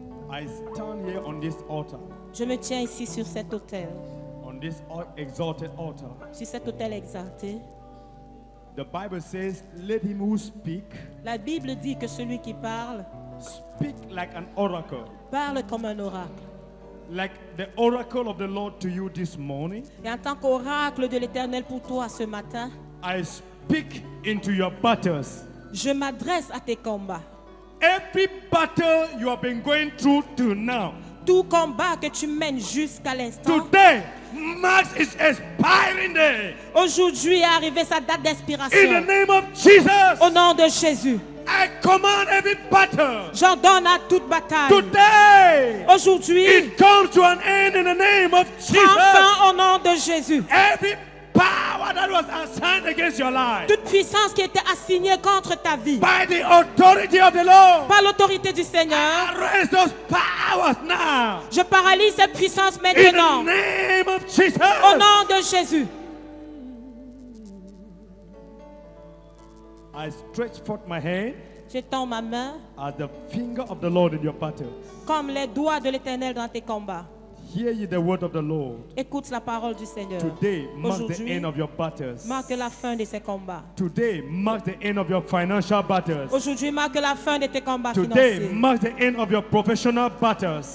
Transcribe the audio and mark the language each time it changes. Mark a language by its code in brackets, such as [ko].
[en] I stand here on this altar, [fr] Je me tiens ici sur cet autel, [en] on this exalted altar. [fr] sur cet autel exalté. [en] The Bible says, let him who speak, [fr] La Bible dit que celui qui parle, [en] speak like an oracle. [fr] parle comme un oracle. [en] Like the oracle of the Lord to you this morning, [fr] Et en tant qu'oracle de l'Éternel pour toi ce matin, [en] I speak into your battles. [fr] Je m'adresse à tes combats. [en] Every battle you have been going through till now, [fr] Tout combat que tu mènes jusqu'à l'instant, [en] today marks its expiring day. [fr] aujourd'hui est arrivé sa date [en] In the [fr] d'expiration. [en] name of Jesus, [fr] Au nom de Jésus, [en] I command every battle [fr] j'ordonne à toute bataille. [en] today. [fr] Aujourd'hui, [en] It comes to an end in the name of Jesus. [fr] enfin au nom de Jésus. [en] Every power that was assigned against your life [fr] Toute puissance qui était assignée contre ta vie, [en] by the authority of the Lord, [fr] par l'autorité du Seigneur, [en] arrest those powers now. [fr] je paralyse cette puissance [en] In [fr] maintenant. [en] the name of Jesus. [fr] Au nom de Jésus, [en] I stretch forth my hand [fr] j'étends ma main [en] as the finger of the Lord in your battles. [fr] comme les doigts de l'Éternel dans tes combats. [en] Hear ye the word of the Lord. [fr] Écoute la parole du Seigneur. [en] Today marks the [fr] Aujourd'hui, [en] end of your battles. [fr] marque la fin de ces combats. [en] Today marks the end of your financial battles. [fr] Aujourd'hui marque la fin de tes combats [en] Today [fr] financiers. [en] marks the end of your professional battles.